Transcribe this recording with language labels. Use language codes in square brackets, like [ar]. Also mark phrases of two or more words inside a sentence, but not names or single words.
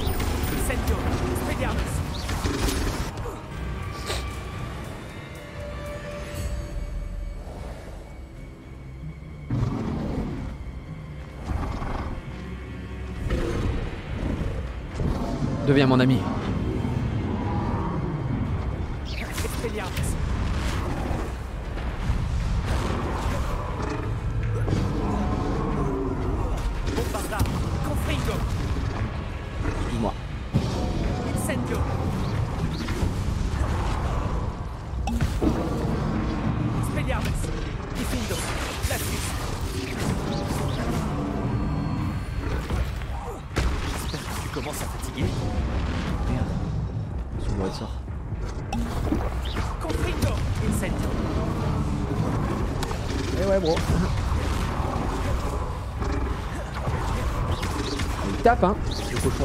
[fr] Incendio, Expelliarmus. Deviens mon ami. Expelliarmus. Bombarda, Confringo. Excuse-moi. Incendio. Expelliarmus. Diffindo, Glacis. J'espère que tu commences à fatiguer. Merde. Excuse-moi, elle sort. Confringo, Incendio. Eh ouais, bro. Il tape, hein, le cochon.